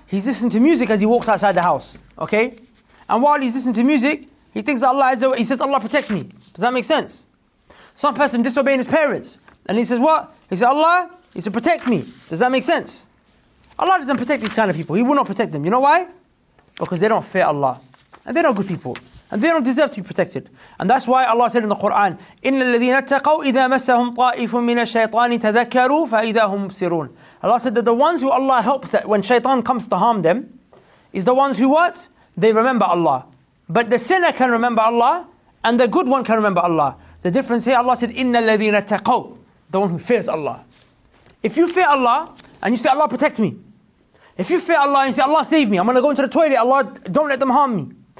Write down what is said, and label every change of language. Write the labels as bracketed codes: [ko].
[en] He's listening to music as he walks outside the house. Okay? And while he's listening to music, he thinks Allah he says, Allah protect me. Does that make sense? Some person disobeying his parents. And he says what? He says, Allah, he said, protect me. Does that make sense? Allah doesn't protect these kind of people. He will not protect them. You know why? Because they don't fear Allah. And they're not good people. And they don't deserve to be protected. And that's why Allah said in the Quran, [ar] إِنَّ الَّذِينَ اتَّقَوْا إِذَا مَسَّهُمْ طَائِفٌ مِّنَ الشَّيْطَانِ تَذَكَّرُوا فَإِذَا هُمْ مُبْصِرُونَ. [en] Allah said that the ones who Allah helps that when shaitan comes to harm them, is the ones who what? They remember Allah. But the sinner can remember Allah, and the good one can remember Allah. The difference here, Allah said, [ar] إِنَّ الَّذِينَ اتَّقَوْا, [en] the one who fears Allah. If you fear Allah, and you say, Allah protect me. If you fear Allah and you say, Allah save me, I'm going to go into the toilet, Allah don't let them harm me.